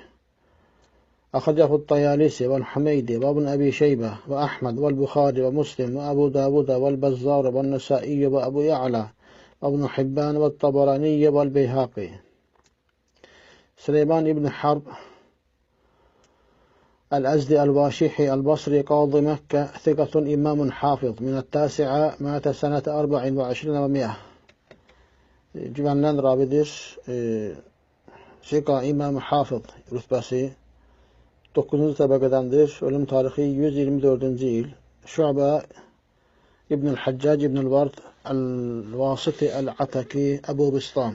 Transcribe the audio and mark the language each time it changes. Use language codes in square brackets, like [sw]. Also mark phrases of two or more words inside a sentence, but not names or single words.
[ar] أخرجه الطيالسي والحميدي وابن أبي شيبة وأحمد والبخاري ومسلم وأبو داود والبزار والنسائي وأبو يعلى وابن حبان والطبراني والبيهقي. سليمان بن حرب الأزدي الواشحي البصري قاضي مكة، ثقة إمام حافظ، من 9 مات سنة 24 و100. [az] Güvənilən ravidir. İmam Hafız rütbəsi 9-cu təbəqədəndir. Ölüm tarixi 124-cü il. Şu'bə İbn-i-Həccac İbn-i-Vard Əl-Vasiti Əl-Ataki Əbu Bistam.